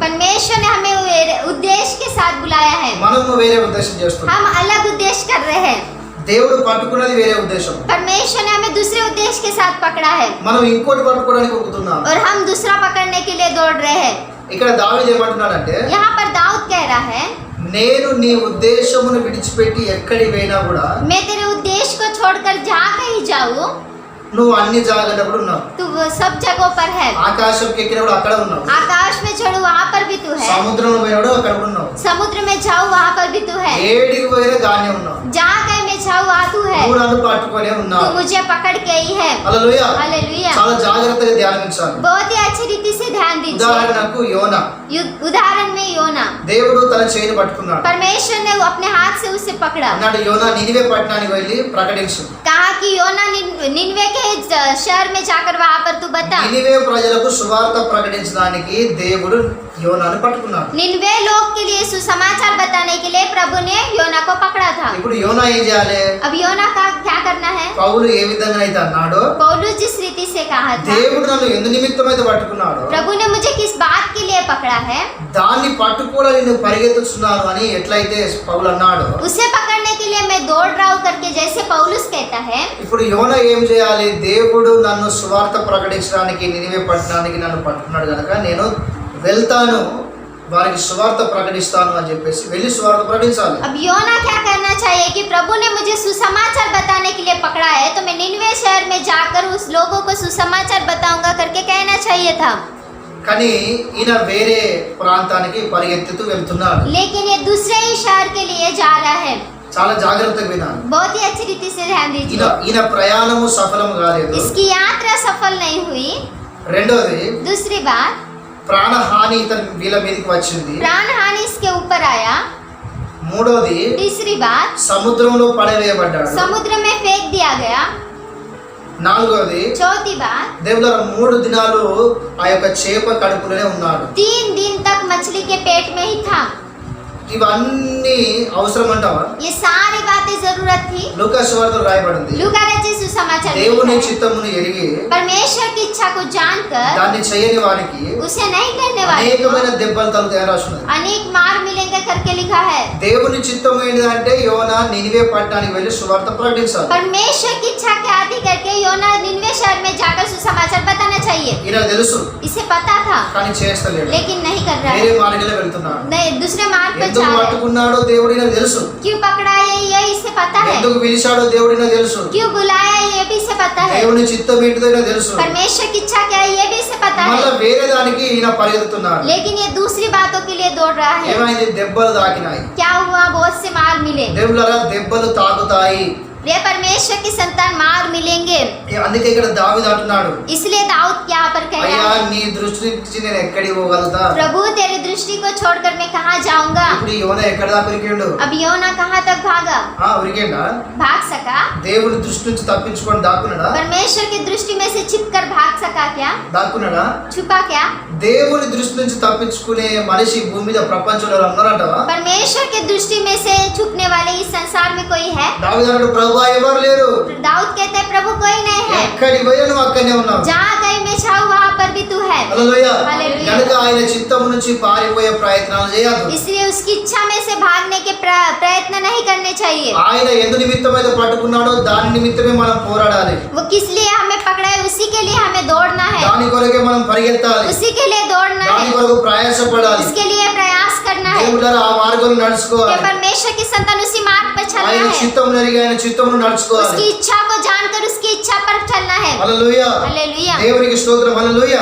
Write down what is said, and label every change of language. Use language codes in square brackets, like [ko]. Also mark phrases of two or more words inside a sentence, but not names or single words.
[hi] परमेश्वर ने हमें उद्देश्य के साथ बुलाया है. [te] మనము వేరే ఉద్దేశం చేస్తున్నాం. [hi] हम अलग उद्देश्य कर रहे हैं. [te] దేవుడు పట్టుకున్నది వేరే ఉద్దేశం. [hi] परमेश्वर ने हमें दूसरे उद्देश्य के साथ पकड़ा है, [te] మనం ఇంకోటి పట్టుకోవడానికి ఉరుకుతున్నాం. [hi] और हम दूसरा पकड़ने के लिए दौड़ रहे हैं. [te] ఇక్కడ దావీదు ఏమంటున్నాడంటే, [hi] यहाँ पर दाऊद कह रहा है, [te] నేను నీ ఉద్దేశమును విడిచిపెట్టి ఎక్కడికి పోయినా కూడా [hi] मैं तेरे उद्देश्य को छोड़कर जहाँ कहीं जाऊँ, [te] నువ్వు అన్ని జాగ్రత్తగా ఉన్నావు. [hi] तू वो सब जगहों पर है. [te] ఆకాశంకి ఎక్కినప్పుడు అక్కడ ఉన్నావు, [hi] आकाश में चढ़ू वहाँ पर भी तू है, [te] సముద్రంలో పోయినప్పుడు అక్కడ ఉన్నావు, [hi] समुद्र में जाऊँ वहाँ पर भी तू है, [te] ఏడికి పోయినా గానే ఉన్నావు, [hi] जहाँ कहीं मैं जाऊँ वहाँ तू है, [te] నువ్వు నన్ను పట్టుకొనే [hi] तू [te] ఉన్నావు. [hi] मुझे पकड़ के ही है. [te] హల్లెలూయా. [hi] हालेलुया. [te] చాలా జాగ్రత్తగా ధ్యానించాలి. [hi] बहुत ही अच्छी रीति से ध्यान दीजिए. [te] ఉదాహరణకు యోనా, [hi] उदाहरण में योना, [te] దేవుడు తన చేయిని పట్టుకున్నాడు. [hi] परमेश्वर ने वो अपने हाथ से उसे पकड़ा. [te] అన్నాడు, యోనా నినివే పట్టణానికి వెళ్ళి ప్రకటించు. [hi] कहा कि योना निन्वे के शहर में जाकर वहाँ पर तू बता. [te] నినివే ప్రజలకు సువార్త ప్రకటించడానికి దేవుడు యోనాను పట్టుకున్నాడు. [hi] निन्वे लोग के लिए सुसमाचार बताने के लिए प्रभु ने योना को पकड़ा था. [te] ఇప్పుడు యోనా ఏం చేయాలి? [hi] अब योना का क्या करना है? [te] పౌలు ఏ విధంగా అయితే అన్నాడో, [hi] पौलुस जिस रीति से कहा था, [te] దేవుడు నన్ను ఎందు నిమిత్తం అయితే పట్టుకున్నాడో [hi] प्रभु ने मुझे किस बात के लिए पकड़ा है, [te] దాన్ని పట్టుకోవడానికి నేను పరిగెత్తుతున్నాను అని ఎట్లయితే పౌలు అన్నాడో, [hi] उसे पकड़ने के लिए मैं दौड़ रहा हूँ करके जैसे पौलुस कहता है, [te] ఇప్పుడు యోనా ఏం చేయాలి? దేవుడు నన్ను సువార్త ప్రకటించడానికి నినివే పట్టణానికి నన్ను పట్టుకున్నాడు కనుక నేను వెళ్తాను, వారికి సువార్త ప్రకటిస్తాను అని చెప్పేసి వెళ్ళి సువార్త ప్రకటించాలి. [hi] अब योना क्या करना चाहिए कि प्रभु ने मुझे सुसमाचार बताने के लिए पकड़ा है, तो मैं निन्वे शहर में जाकर उस लोगों को सुसमाचार बताऊंगा करके कहना चाहिए था. [te] కానీ ఈయన వేరే ప్రాంతానికి పరిగెత్తుతూ వెళ్తున్నాడు. [hi] लेकिन ये दूसरे ही शहर के लिए जा रहा है. [te] చాలా జాగ్రత్తగా వినాలి. [hi] बहुत ही अच्छी रीति से ध्यान दीजिए. [te] ఈయన ప్రయాణము సఫలం కాలేదు. [hi] इसकी यात्रा सफल नहीं हुई. [te] రెండోది, [hi] दूसरी बात, [te] ప్రాణహాని ఇతని వీళ్ళ మీదకి వచ్చింది. [hi] प्राण हानि इसके ऊपर आया. [te] మూడోది, [hi] तीसरी बात, [te] సముద్రంలో పడవేయబడ్డాడు. [hi] समुद्र में फेंक दिया गया. [te] నాలుగవది [hi] चौथी बात, [te] దేవులారా 3 దినాలు ఆ యొక్క చేప కడుపులోనే ఉన్నాడు. [hi] 3 दिन तक मछली के पेट में ही था। [te] ఇవన్నీ అవసరం అంటావా? [hi] ये सारी बातें जरूरत थी। [te] లూకా సువార్తలో రాయబడింది, [hi] लूका रचित सुसमाचार में [te] దేవుని [hi] लिखा है, [te] చిత్తమును ఎరిగి [hi] परमेश्वर की इच्छा को जानकर [te] దాన్ని చేయని వారికి [hi] उसे नहीं करने वाले को [te] అనేకమైన దెబ్బలు తగులుతాయని రాస్తున్నది. [hi] अनेक मार मिलेंगे करके लिखा है। [te] దేవుని చిత్తం ఏంటంటే యోనా నినివే పట్టణానికి వెళ్ళి సువార్త ప్రకటించాలి. [hi] परमेश्वर की इच्छा के आदि करके योना निनवे शहर में जाकर सुसमाचार बताना चाहिए। [te] ఈయన తెలుసు [hi] इसे पता था [te] కానీ చేస్తలేడు, [hi] लेकिन नहीं कर रहा [te] వేరే [hi] है, [te] మార్గంలో వెళ్తున్నాడు. [hi] नहीं दूसरे मार्ग पर [te] ఎందుకు [hi] जा रहा है। [te] పట్టుకున్నాడో దేవుడు ఈయనకు తెలుసు, [hi] क्यों पकड़ा है ये इसे पता है, [te] ఎందుకు పిలిచాడో దేవుడు ఈయనకు తెలుసు, [hi] क्यों बुलाया ये भी इसे पता है, [te] దేవుని చిత్తం ఏంటిదో ఈయనకు తెలుసు. [hi] परमेश्वर की इच्छा क्या है ये भी इसे पता [te] మళ్ళా [hi] है, [te] వేరే దానికి ఈయన పరిగెత్తుతున్నాడు. [hi] लेकिन ये दूसरी बातों के लिए दौड़ रहा है। [te] ఏమైంది? దెబ్బలు తాకినాయి. [hi] क्या हुआ? बहुत से मार मिले। [te] దేవుళ్ళరా దెబ్బలు తాకుతాయి. [hi] वे परमेश्वर की संतान मार मिलेंगे। [te] అందుకే ఇక్కడ దావీదు అంటున్నాడు, [hi] इसलिए दाऊद यहाँ पर कह [te] అయ్యా [hi] रहा है, [te] నీ దృష్టి నుంచి నేను ఎక్కడికి పోగలుగుతా? [hi] प्रभु तेरी दृष्टि को छोड़कर मैं कहाँ जाऊंगा। [te] ఇప్పుడు యోనా ఎక్కడ దాకా ఉరికిండు? [hi] अब योना कहाँ तक भागा? [te] ఉరికిండా? [hi] भाग सका? [te] దేవుని దృష్టి నుంచి తప్పించుకొని దాక్కున్నాడా? [hi] परमेश्वर की दृष्टि में से छिपकर भाग सका क्या? [te] దాక్కున్నాడా? [hi] छुपा क्या? [te] దేవుని దృష్టి నుంచి తప్పించుకునే మనిషి భూమి మీద ప్రపంచంలో ఉన్నారంటవా? [hi] परमेश्वर की दृष्टि में से छुपने वाले इस संसार में कोई है? [te] దావీదు అన్నాడు, ప్రభువా ఎవరు లేరు. [hi] दाऊद कहते हैं, प्रभु कोई नहीं है, [te] ఎక్కడికి పోయా నువ్వు అక్కడనే ఉన్నావు. [hi] जहाँ कहीं मैं छाऊं वहाँ पर भी तू है। [te] హల్లెలూయా. హల్లెలూయా. కనుక ఆయన చిత్తం నుంచి పారిపోయే ప్రయత్నాలు చేయొద్దు. [hi] इसलिए उसकी इच्छा में से भागने के प्रयत्न नहीं करने चाहिए। [te] ఆయన ఎందు నిమిత్తం అయితే పట్టుకున్నాడో దాని నిమిత్తమే మనం పోరాడాలి. [hi] वो किस लिए हमें पकड़ा है उसी के लिए हमें दौड़ना है, [te] దాని కొరకే మనం పరిగెత్తాలి. [hi] उसी के लिए दौड़ना [te] దాని [hi] है, [te] కొరకు ప్రయాసపడాలి. [hi] इसके लिए प्रयास करना है। [te] దేవుళ్ళారా ఆ మార్గంలో [hi] कि [te] నడుచుకోవాలి. [hi] परमेश्वर की संतान उसी मार्ग पर चलना [te] ఆయన [hi] है, [te] చిత్తం ఎరిగి ఆయన చిత్తమును నడుచుకోవాలి. [hi] उसकी इच्छा को जानकर उसकी इच्छा पर चलना है। [te] హల్లెలూయా. [hi] हालेलुया। [te] దేవునికి స్తోత్రం. హల్లెలూయా.